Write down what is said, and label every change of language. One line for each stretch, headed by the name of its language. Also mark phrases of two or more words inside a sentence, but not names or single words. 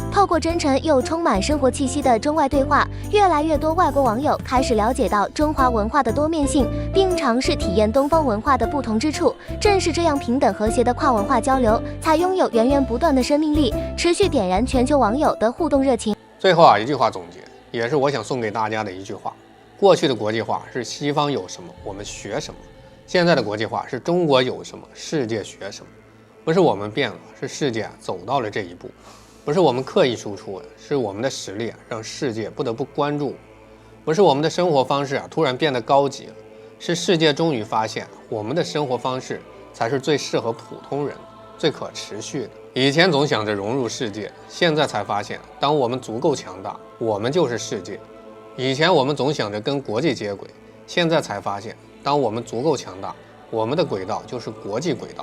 Chinese: 透過真誠又充滿生活氣息的中外對話，越來越多外國網友開始了解到中華文化的多面性，並嘗試體驗東方文化的不同之處。正是這樣平等和諧的跨文化交流，才擁有源源不斷的生命力，持續點燃全球網友的互動熱情。最後一句話總結，也是我想送給大家的一句話：過去的國際化是西方有什麼我們學什麼，現在的國際化是中國有什麼世界學什麼。不是我們變了，是世界走到了這一步。不是我們刻意輸出的，是我們的實力讓世界不得不關注。不是我們的生活方式突然變得高級了，是世界終於發現我們的生活方式才是最適合普通人、最可持續的。以前總想着融入世界，現在才發現，當我們足夠強大，我們就是世界。以前我們總想着跟國際接軌，現在才發現，當我們足夠強大，我們的軌道就是國際軌道。